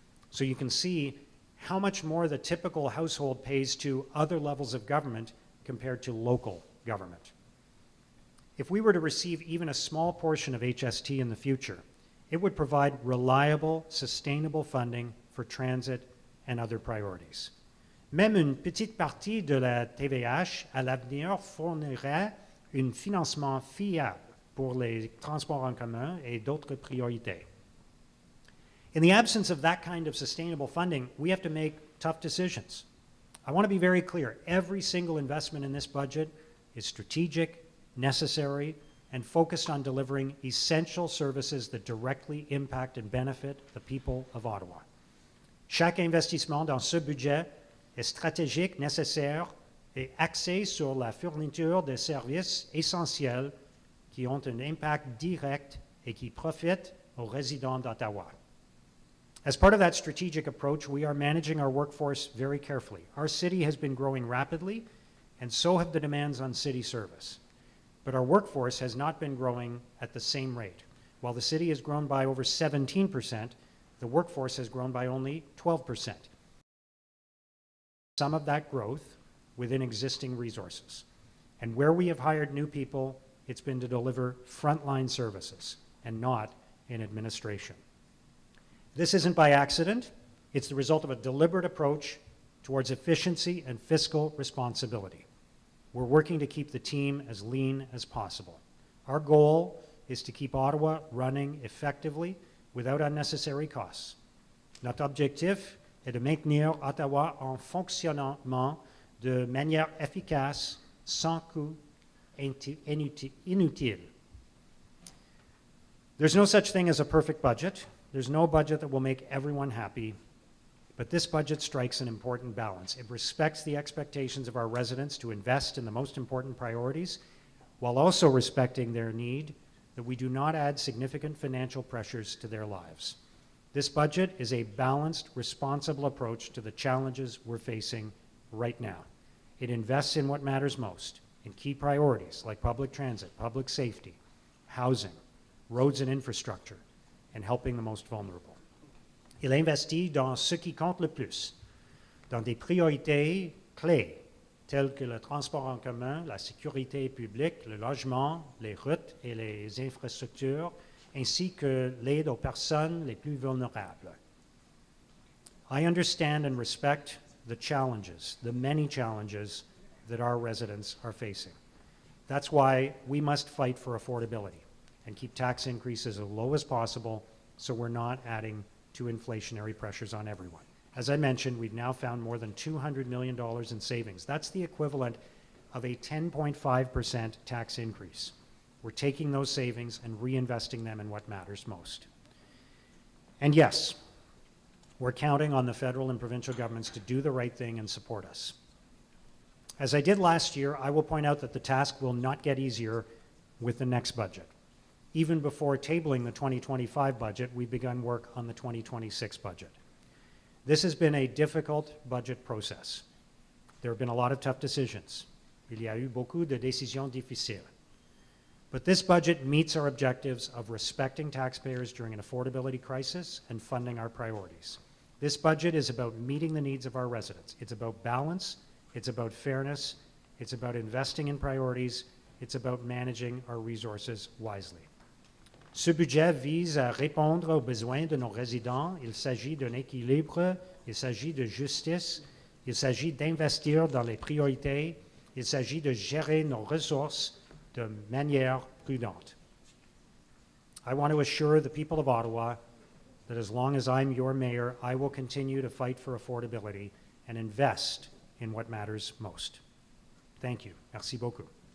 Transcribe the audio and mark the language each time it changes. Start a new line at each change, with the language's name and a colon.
English: So you can see how much more the typical household pays to other levels of government compared to local government. If we were to receive even a small portion of HST in the future, it would provide reliable, sustainable funding for transit and other priorities.
French: Même une petite partie de la TVH à l'avenir fournirait un financement fiable pour les transports en commun et d'autres priorités.
English: In the absence of that kind of sustainable funding, we have to make tough decisions. I want to be very clear. Every single investment in this budget is strategic, necessary, and focused on delivering essential services that directly impact and benefit the people of Ottawa.
French: Chaque investissement dans ce budget est stratégique, nécessaire et axé sur la fourniture de services essentiels qui ont un impact direct et qui profitent aux résidents d'Ottawa.
English: As part of that strategic approach, we are managing our workforce very carefully. Our city has been growing rapidly, and so have the demands on city service. But our workforce has not been growing at the same rate. While the city has grown by over 17%, the workforce has grown by only 12%. Some of that growth within existing resources. And where we have hired new people, it's been to deliver frontline services and not in administration. This isn't by accident. It's the result of a deliberate approach towards efficiency and fiscal responsibility. we're working to keep the team as lean as possible. Our goal is to keep Ottawa running effectively without unnecessary costs.
French: Notre objectif est de maintenir Ottawa en fonctionnement de manière efficace, sans coût inutile.
English: There's no such thing as a perfect budget. There's no budget that will make everyone happy, but this budget strikes an important balance. It respects the expectations of our residents to invest in the most important priorities, while also respecting their need that we do not add significant financial pressures to their lives. This budget is a balanced, responsible approach to the challenges we're facing right now. It invests in what matters most, in key priorities like public transit, public safety, housing, roads and infrastructure, and helping the most vulnerable.
French: Il investit dans ce qui compte le plus, dans des priorités clés, telles que le transport en commun, la sécurité publique, le logement, les routes et les infrastructures, ainsi que l'aide aux personnes les plus vulnérables.
English: I understand and respect the challenges, the many challenges that our residents are facing. That's why we must fight for affordability and keep tax increases as low as possible so we're not adding to inflationary pressures on everyone. As I mentioned, we've now found more than $200 million in savings. That's the equivalent of a 10.5% tax increase. We're taking those savings and reinvesting them in what matters most. And yes, we're counting on the federal and provincial governments to do the right thing and support us. As I did last year, I will point out that the task will not get easier with the next budget. Even before tabling the 2025 budget, we've begun work on the 2026 budget. This has been a difficult budget process. There have been a lot of tough decisions.
French: Il y a eu beaucoup de décisions difficiles.
English: But this budget meets our objectives of respecting taxpayers during an affordability crisis and funding our priorities. This budget is about meeting the needs of our residents. It's about balance, it's about fairness, it's about investing in priorities, it's about managing our resources wisely.
French: Ce budget vise à répondre aux besoins de nos résidents. Il s'agit d'un équilibre, il s'agit de justice, il s'agit d'investir dans les priorités, il s'agit de gérer nos ressources de manière prudente.
English: I want to assure the people of Ottawa that as long as I'm your mayor, I will continue to fight for affordability and invest in what matters most. Thank you.
French: Merci beaucoup.